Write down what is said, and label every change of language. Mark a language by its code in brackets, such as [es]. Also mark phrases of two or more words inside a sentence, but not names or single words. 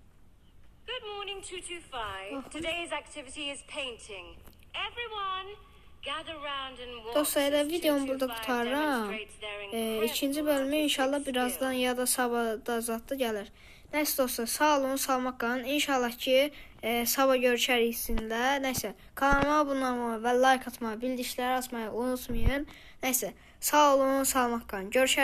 [en] Good morning 225. Today's activity is painting. Everyone, Gather round and watch [az] Dostlar, elə [en] as [az] videomu burada 225 qurtarıram. [en] demonstrates their incredible [az] İkinci bölümü inşallah [en] artistic [az] birazdan [en] skill. [az] ya da sabahda zatda gəlir. Nəysə dostlar, sağ olun, salmaq qalın. İnşallah ki, sabah görüşərik sizinlə. Nəysə, kanalıma abunə olmağı və like atmağı, bildikləri açmayı unutmayın. Nəysə, sağ olun, salmaq qalın.